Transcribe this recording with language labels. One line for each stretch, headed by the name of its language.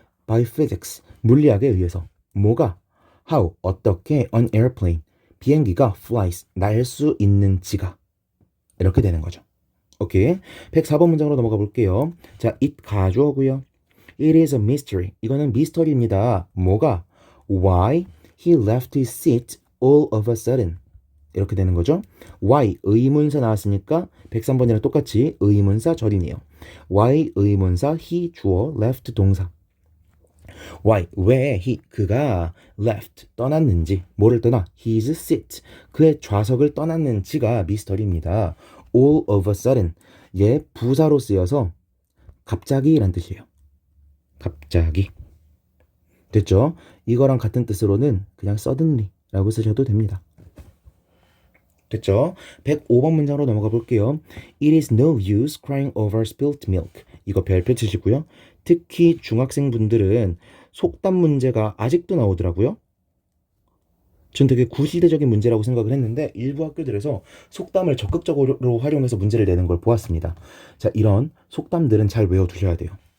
English: By physics,
Korean: 물리학에 의해서. 뭐가? How, 어떻게
English: an airplane,
Korean: 비행기가 flies, 날 수 있는지가 이렇게 되는 거죠. 오케이. 104번 문장으로 넘어가 볼게요.
English: 자, it
Korean: 가주어고요.
English: It is a mystery.
Korean: 이거는 미스터리입니다. 뭐가?
English: Why he left his seat all of a sudden.
Korean: 이렇게 되는 거죠. Why 의문사 나왔으니까 103번이랑 똑같이 의문사 절이네요. Why 의문사 he 주어 left 동사. Why 왜 그가 left 떠났는지 뭐를 떠나
English: his seat
Korean: 그의 좌석을 떠났는지가 미스터리입니다.
English: All of a sudden
Korean: 얘 부사로 쓰여서 갑자기란 뜻이에요. 갑자기 됐죠? 이거랑 같은 뜻으로는 그냥 suddenly라고 쓰셔도 됩니다. 됐죠? 105번 문장으로 넘어가 볼게요.
English: It is no use crying over spilt milk.
Korean: 이거 별표 치시고요. 특히 중학생분들은 속담 문제가 아직도 나오더라고요. 전 되게 구시대적인 문제라고 생각을 했는데 일부 학교들에서 속담을 적극적으로 활용해서 문제를 내는 걸 보았습니다. 자, 이런 속담들은 잘 외워두셔야 돼요.